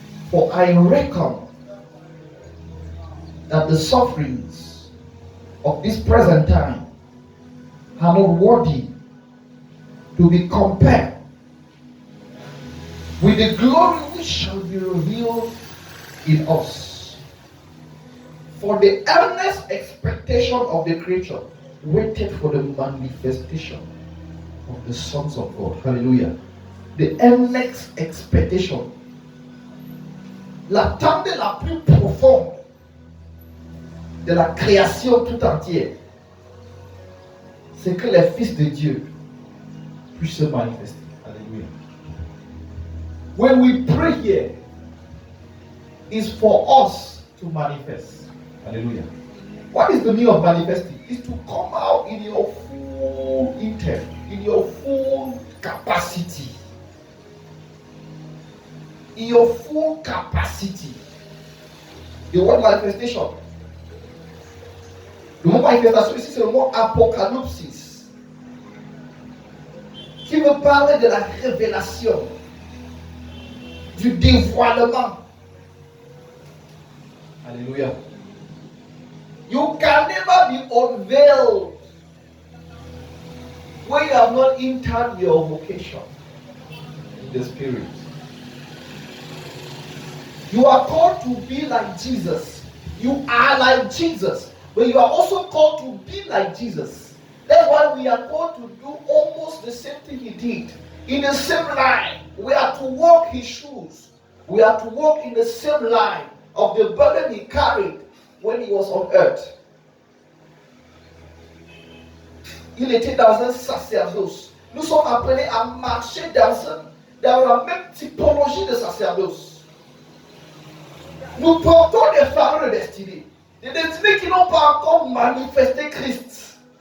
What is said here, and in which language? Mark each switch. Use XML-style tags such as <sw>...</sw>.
<en>For I reckon that the sufferings of this present time are not worthy to be compared with the glory which shall be revealed in us. For the earnest expectation of the creature waited for the manifestation of the sons of God. Hallelujah. The earnest expectation.</en> <fr>L'attente la plus profonde de la création tout entière, c'est que les fils de Dieu puissent se manifester.</fr> <en>Hallelujah. When we pray here, it's for us to manifest. Hallelujah. What is the meaning of manifesting? It's to come out in your full intent, in your full capacity. In your full capacity. The word manifestation.</en> <fr>Le mot manifestation ici, c'est le mot apocalypsis, qui me parle de la révélation, du dévoilement. Alléluia.</fr> <en>You can never be unveiled when you have not entered your vocation in the spirit. You are called to be like Jesus. You are like Jesus. But you are also called to be like Jesus. That's why we are called to do almost the same thing he did. In the same line. We are to walk his shoes. We are to walk in the same line of the burden he carried when he was on earth.</en> <fr>Il était dans un sacerdoce. Nous sommes appelés à marcher dans la même typologie de sacerdoce. Nous portons des fardeaux de destinée. Des destinées qui n'ont pas encore manifesté Christ.</fr>